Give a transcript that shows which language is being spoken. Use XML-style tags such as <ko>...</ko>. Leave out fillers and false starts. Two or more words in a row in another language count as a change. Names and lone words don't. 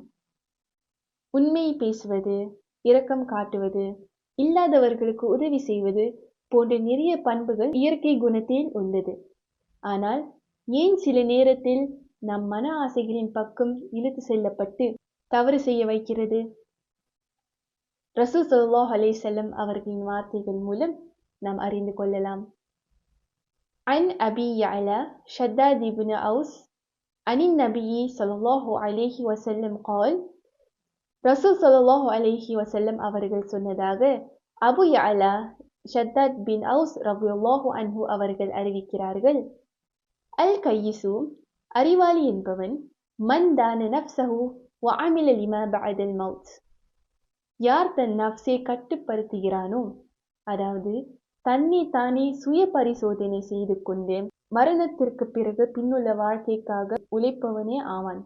<ta>உண்மை பேசுவது, இரக்கம் காட்டுவது, இல்லாதவர்களுக்கு உதவி செய்வது போன்ற நிறைய பண்புகள் இயற்கை குணத்தில் உள்ளது. ஆனால் ஏன் சில நேரத்தில் நம் மன ஆசைகளின் பக்கம் இழுத்து செல்லப்பட்டு தவறு செய்ய வைக்கிறது? ரசூல்</ta> <ar>صلى الله عليه وسلم</ar> <ta>அவர்களின் வார்த்தைகள் மூலம் நாம் அறிந்து கொள்ளலாம்.</ta> <ar>عن أبي يعلى شداد بن أوس عن النبي صلى الله عليه وسلم قال,</ar> <ta>ரசூல்</ta> <ar>صلى الله عليه وسلم</ar> <ta>அவர்கள் சொன்னதாக அபு யஅலா ஷத்தாத் பின் அவுஸ்</ta> <ar>رضي الله عنه</ar> <ta>அவர்கள் அறிவிக்கிறார்கள்,</ta> <ar>الكيس,</ar> <ta>அறிவாளி என்பவன்,</ta> <ar>من دان نفسه وعمل لما بعد الموت,</ar> <ta>யார் தன் நஃப்ஸை கட்டுப்படுத்துகிறானோ, அதாவது தன்னை தானே சுய பரிசோதனை செய்து கொண்டு மரணத்திற்கு பிறகு பின்னுள்ள வாழ்க்கைக்காக உழைப்பவனே ஆவான்.</ta>